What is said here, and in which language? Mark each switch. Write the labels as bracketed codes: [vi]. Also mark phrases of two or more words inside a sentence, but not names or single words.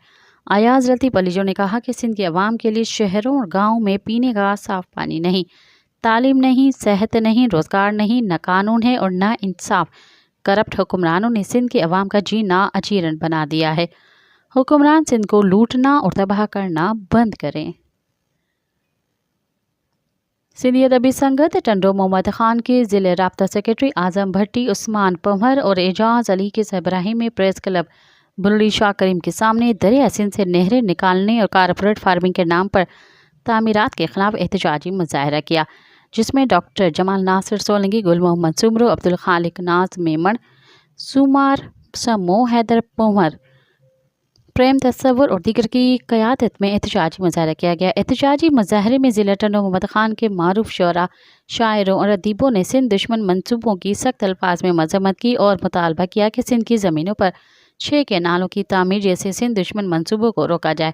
[ur] ایاز لطیف علیجو نے کہا کہ سندھ کے عوام کے لیے شہروں اور گاؤں میں پینے کا صاف پانی نہیں، تعلیم نہیں، صحت نہیں، روزگار نہیں، نہ قانون ہے اور نہ انصاف. کرپٹ حکمرانوں نے سندھ کے عوام کا جینا اجیرن بنا دیا ہے. حکمران سندھ کو لوٹنا اور تباہ کرنا بند کریں. سندھی ادبی سنگت ٹنڈو محمد خان کے ضلعے رابطہ سیکریٹری اعظم بھٹی، عثمان پنور اور اعجاز علی کے سربراہی میں پریس کلب بلڑی شاہ کریم کے سامنے دریا سندھ سے نہریں نکالنے اور [en] corporate farming [ur] کے نام پر تعمیرات کے خلاف احتجاجی مظاہرہ کیا، جس میں ڈاکٹر جمال ناصر سولنگی، گل محمد سومرو، عبدالخالق ناز میمن، سمار سمو، حیدر پنور, پریم تصور اور دیگر کی قیادت میں احتجاجی مظاہرہ کیا گیا. احتجاجی مظاہرے میں ضلع ٹنڈو محمد خان کے معروف شعرا، شاعروں اور ادیبوں نے سندھ دشمن منصوبوں کی سخت الفاظ میں مذمت کی اور مطالبہ کیا کہ سندھ کی زمینوں پر 6 کینالوں کی تعمیر جیسے سندھ دشمن منصوبوں کو روکا جائے.